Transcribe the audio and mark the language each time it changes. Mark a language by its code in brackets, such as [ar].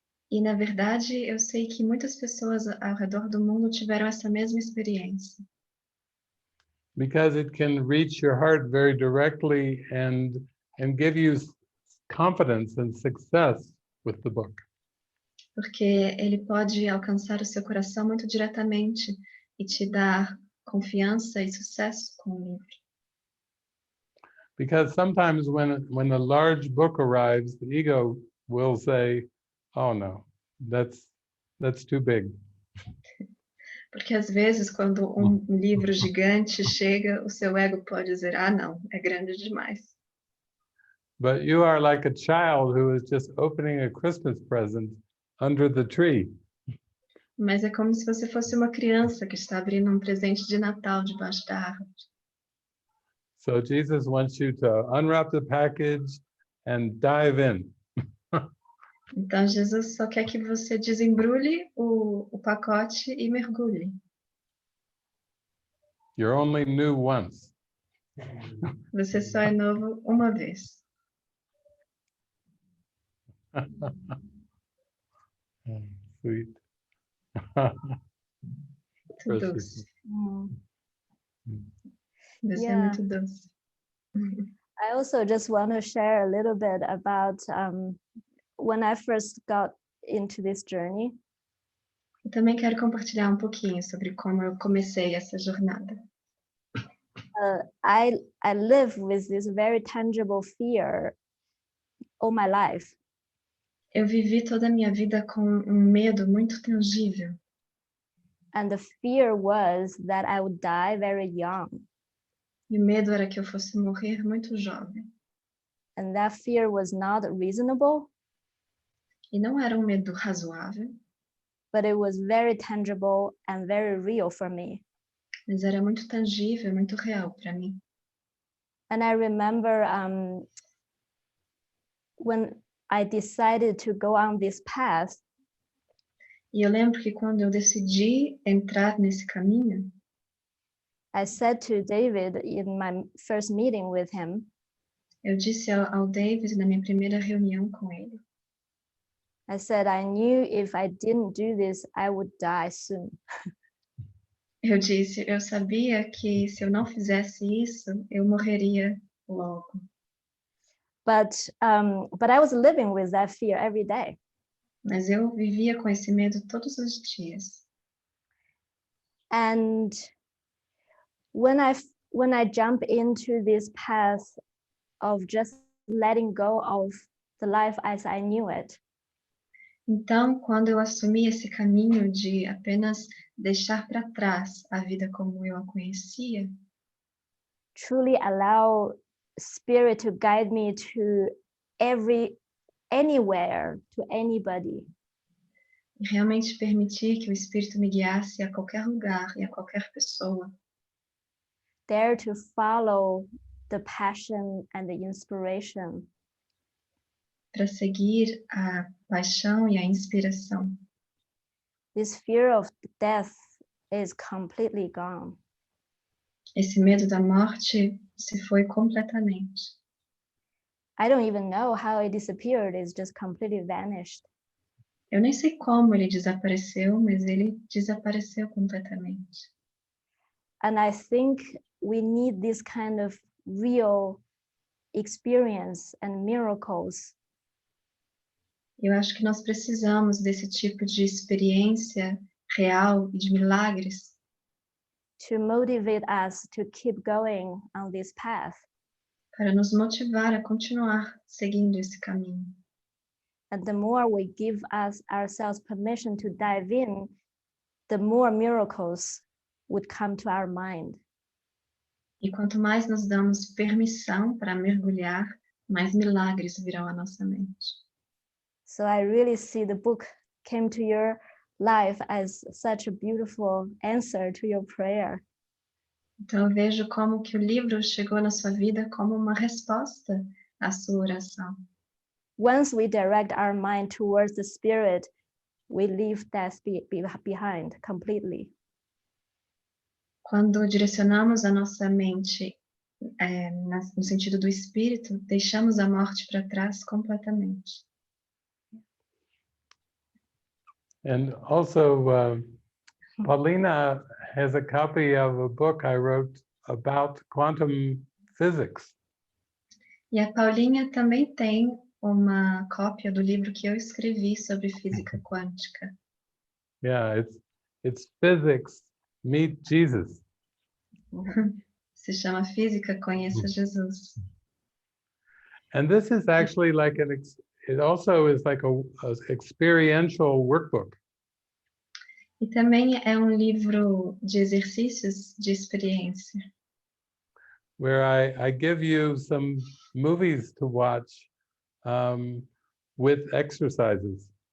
[pt] E, na verdade, eu sei que muitas pessoas ao redor do mundo tiveram essa mesma experiência. [en] Because it can reach your heart very directly and give you confidence and success with the book. [pt] Porque ele pode alcançar o seu coração muito diretamente e te dar confiança e sucesso com o livro. [en] Because sometimes when a large book arrives, the ego will say, "Oh no, that's too big." [pt] Porque às vezes, quando um livro gigante chega, o seu ego pode dizer, ah, não, é grande demais. [en] But you are like a child who is just opening a Christmas present under the tree. [pt] Mas é como se você fosse uma criança que está abrindo um presente de Natal debaixo da árvore. [en] So Jesus wants you to unwrap the package and dive in. [pt] Então, Jesus só quer que você desembrulhe o pacote e mergulhe. [en] You're only new once. [pt] Você só é novo uma vez. [en] Sweet. [pt] Muito doce. Você é [en] Yeah. [pt] muito doce. [en] I also just want to share a little bit about when I first got into this journey. [pt] Eu também quero compartilhar um pouquinho sobre como eu comecei essa jornada. [en] I live with this very tangible fear all my life. [pt] Eu vivi toda a minha vida com um medo muito tangível. [en] And the fear was that I would die very young. [pt] E o medo era que eu fosse morrer muito jovem. [en] And that fear was not reasonable, [pt] E não era um medo razoável, [en] but it was very tangible and very real for me. [pt] mas era muito tangível, muito real para mim. [en] And I remember when I decided to go on this path, [pt] E eu lembro que quando eu decidi entrar nesse caminho, [en] I said to David in my first meeting with him, [pt] eu disse ao David na minha primeira reunião com ele, [en] I said, I knew if I didn't do this, I would die soon. [pt] eu disse, eu sabia que se eu não fizesse isso, eu morreria logo. [en] But I was living with that fear every day. [pt] Mas eu vivia com esse medo todos os dias. [en] And when I jump into this path of just letting go of the life as I knew it, [pt] Então, quando eu assumi esse caminho de apenas deixar para trás a vida como eu a conhecia, [en] truly allow Spirit to guide me to anywhere, to anybody, [pt] e realmente permitir que o Espírito me guiasse a qualquer lugar e a qualquer pessoa, [en] dare to follow the passion and the inspiration. [pt] Para seguir a paixão e a inspiração. [en] This fear of death is completely gone. [pt] Esse medo da morte se foi completamente. [en] I don't even know how it disappeared. It's just completely vanished. [pt] Eu nem sei como ele desapareceu, mas ele desapareceu completamente. [en] And I think we need this kind of real experience and miracles [pt] Eu acho que nós precisamos desse tipo de experiência real e de milagres [en] to motivate us to keep going on this path. [pt] para nos motivar a continuar seguindo esse caminho. [en] And the more we give ourselves permission to dive in, the more miracles would come to our mind. [pt] E quanto mais nos damos permissão para mergulhar, mais milagres virão à nossa mente. [en] So I really see the book came to your life as such a beautiful answer to your prayer. [pt] Então eu vejo como que o livro chegou na sua vida como uma resposta à sua oração. [en] Once we direct our mind towards the spirit, we leave death behind completely. [pt] Quando direcionamos a nossa mente no sentido do espírito, deixamos a morte para trás completamente. [en] And also, Paulina has a copy of a book I wrote about quantum physics. [pt] E a Paulinha também tem uma cópia do livro que eu escrevi sobre física quântica. [en] Yeah, it's physics meet Jesus. [pt] Se chama Física Conheça Jesus. [en] And this is actually like it also is like a experiential workbook. [pt] E também é um livro de exercícios de experiência. [en] Where I give you some movies to watch with exercises.